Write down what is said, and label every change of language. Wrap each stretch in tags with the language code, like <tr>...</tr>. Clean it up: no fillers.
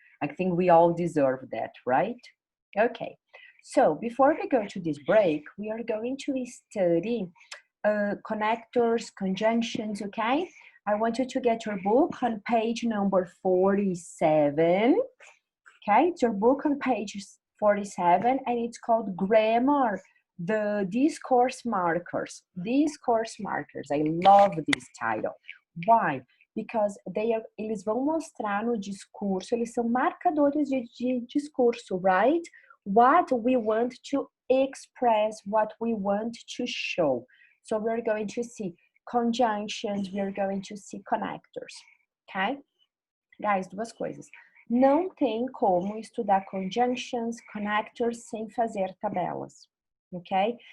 <en>I think we all deserve that, right? Okay, so before we go to this break, we are going to study connectors, conjunctions. Okay, I want you to get your book on page number 47. Okay, it's your book on page 47, and it's called Grammar, the Discourse Markers. Discourse Markers. I love this title. Why?</en> <pt>Because eles vão mostrar no discurso, eles são marcadores de discurso, right?</pt> <en>What we want to express, what we want to show. So we're going to see conjunctions, we're going to see connectors, okay?</en> <pt>Guys, duas coisas. Não tem como estudar conjunctions, connectors sem fazer tabelas, ok?</pt>